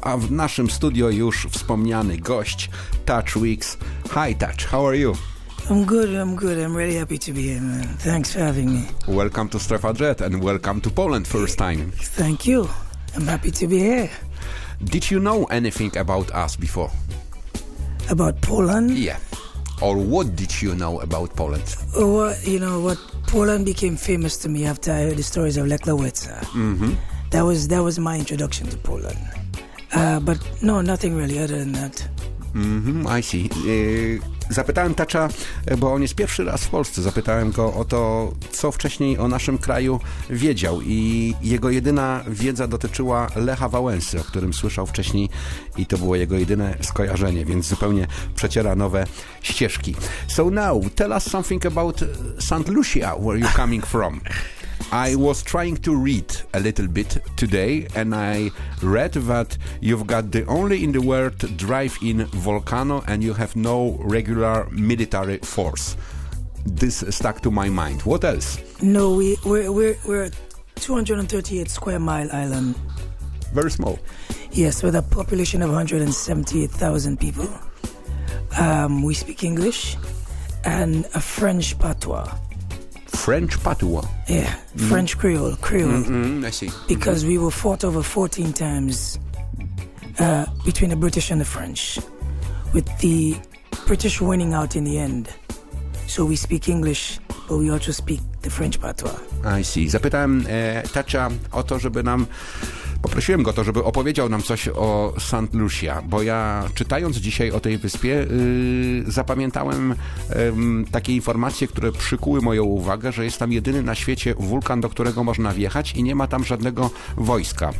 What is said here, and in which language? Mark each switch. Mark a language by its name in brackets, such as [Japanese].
[Polish] A w naszym studio już wspomniany gość Taj Weekes. [English] Hi Taj, how are you? I'm good. I'm really happy to be here, man. Thanks for having me. Welcome to Strefa Dread and welcome to Poland first time. Thank you. I'm happy to be here. Did you know anything about us before? About Poland? Yeah. Or what did you know about Poland? What Poland became famous to me after I heard the stories of Lech Wałęsa. Mm-hmm. That was my introduction to Poland. But no, nothing really other than that. Mm-hmm, I see. [Polish] Zapytałem Tacha, bo on jest pierwszy raz w Polsce, zapytałem go o to, co wcześniej o naszym kraju wiedział i jego jedyna wiedza dotyczyła Lecha Wałęsy, o którym słyszał wcześniej i to było jego jedyne skojarzenie, więc zupełnie przeciera nowe ścieżki. [English] So now, tell us something about St. Lucia, where you're coming from. I was trying to read a little bit today and I read that you've got the only in the world drive-in volcano and you have no regular military force. This stuck to my mind. What else? No, we're a 238 square mile island. Very small. Yes, with a population of 178,000 people. We speak English and a French patois. French patois? Yeah, French Creole. I see. Because we were fought over 14 times between the British and the French, with the British winning out in the end. So we speak English, but we also speak the French patois. I see. [Polish] Zapytałem Tacha o to, poprosiłem go o to, żeby opowiedział nam coś o St. Lucia, bo ja czytając dzisiaj o tej wyspie zapamiętałem takie informacje, które przykuły moją uwagę, że jest tam jedyny na świecie wulkan, do którego można wjechać i nie ma tam żadnego wojska.